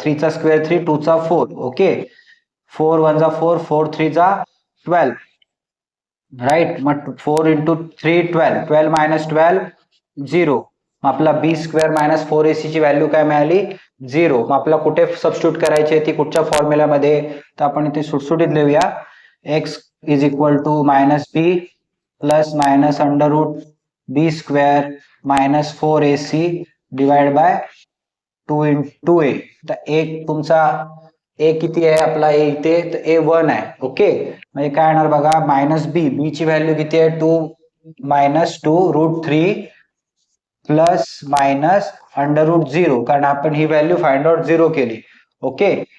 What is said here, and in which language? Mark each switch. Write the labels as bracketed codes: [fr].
[mr] 3 चा स्क्वेअर 3, 2 चा 4. ओके. 4 1 जा 4, 4 3 जा 12. राईट. मग 4 इंटू 3 12, 12 मायनस 12 0. मग आपला बी स्क्वेअर मायनस 4ac ची व्हॅल्यू काय मिळाली 0. मग आपल्याला कुठे सबस्टिट्यूट करायची ती कुठच्या फॉर्म्युल्यामध्ये, तर आपण इथे सुटसुटीत लिहूया. [en] X is equal to minus b plus minus under root b square minus 4ac divide by 2 into a. [mr] तर एक तुमचा ए किती आहे आपला, ए इथे, तर ए 1 आहे. ओके. म्हणजे काय येणार बघा, मायनस बी ची व्हॅल्यू किती आहे 2 minus 2 route 3 plus minus under route 0, कारण आपण ही व्हॅल्यू फाइंड आउट 0 केली. ओके.